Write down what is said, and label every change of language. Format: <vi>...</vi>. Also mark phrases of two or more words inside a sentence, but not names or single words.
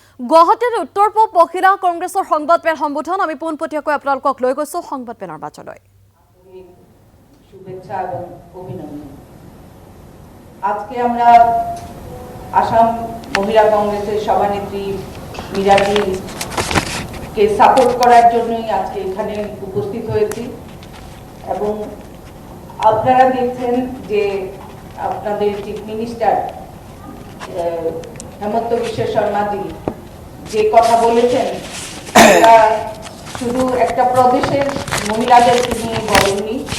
<as>গুৱাহাটীৰ উত্তৰ পূব মহিলা কংগ্ৰেছৰ সংবাদমেল সম্বোধন আমি পোনপটীয়াকৈ আপোনালোকক লৈ গৈছো সংবাদমেলৰ বাজলৈ।</as> <bn>শুভেচ্ছা এবং অভিনন্দন। আজকে আমরা আসাম মহিলা কংগ্রেসের সভানেত্রী মীরাকে সাপোর্ট করার জন্যই আজকে এখানে উপস্থিত হয়েছি এবং আপনারা দেখছেন যে আপনাদের</bn> <en>chief minister</en> <bn>হেমন্ত বিশ্ব শর্মাজি যে কথা বলেছেন শুধু একটা প্রদেশের মহিলাদের নিয়ে বলেননি।</bn>